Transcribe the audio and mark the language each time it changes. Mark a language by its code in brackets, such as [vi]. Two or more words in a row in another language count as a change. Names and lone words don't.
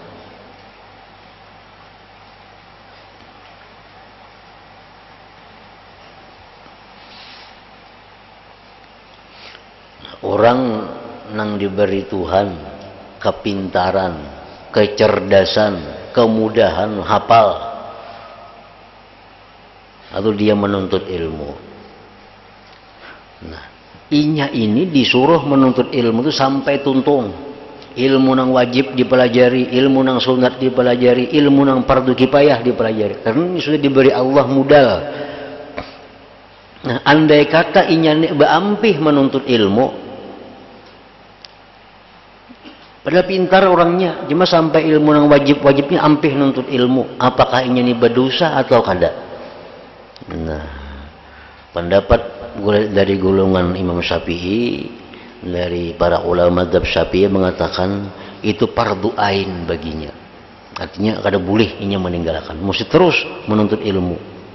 [id] Orang yang diberi Tuhan kepintaran, kecerdasan, kemudahan hafal, atau dia menuntut ilmu. [bjn] Nah, inya ini disuruh menuntut ilmu itu sampai tuntung. [id] Ilmu nang wajib dipelajari, ilmu nang sunat dipelajari, ilmu nang fardu kifayah dipelajari. Karena ini sudah diberi Allah modal. Nah, andai kata inya beampih menuntut ilmu, padahal pintar orangnya, cuma sampai ilmu nang wajibnya ampih nuntut ilmu, apakah inya ini berdosa atau kada? Nah, pendapat dari golongan Imam Syafi'i, dari para ulama mazhab Syafi'i mengatakan itu fardu ain baginya. [bjn] Artinya kada boleh inya meninggalkan, mesti terus menuntut ilmu.